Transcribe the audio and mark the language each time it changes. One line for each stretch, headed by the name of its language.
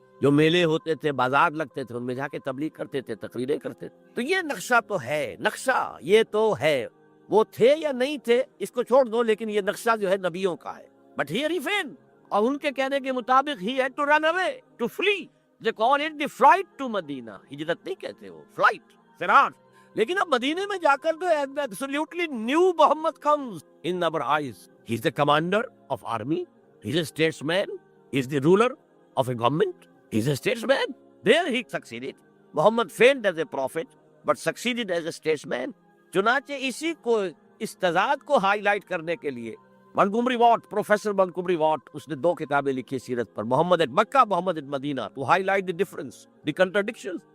Urdu: جو میلے ہوتے تھے، بازار لگتے تھے، ان میں جا کے تبلیغ کرتے تھے، تقریریں کرتے تھے۔ تو یہ نقشہ تو ہے، نقشہ یہ تو ہے، وہ تھے یا نہیں تھے اس کو چھوڑ دو، لیکن یہ نقشہ جو ہے نبیوں کا ہے۔
English: but here he fail,
Urdu: اور ان کے کہنے کے مطابق
English: ہی ہے to run away, to flee, they call it the flight to Medina.
Urdu: ہجرت نہیں کہتے وہ، فلائٹ، فرار۔ لیکن اب مدینے میں جا کر تو
English: Absolutely new Muhammad comes in our eyes. He is the commander of army, he is a statesman, he is the ruler of a government, he is a statesman. There he succeeded. Muhammad failed as a prophet but succeeded as a statesman.
Urdu: چنانچہ اسی کو، اس تضاد کو high light کرنے کے لیے منگومری what, professor منگومری what, اس نے 2 کتابیں لکھی سیرت پر، محمد at Mecca, Muhammad at Medina,
English: To highlight the difference, the contradiction.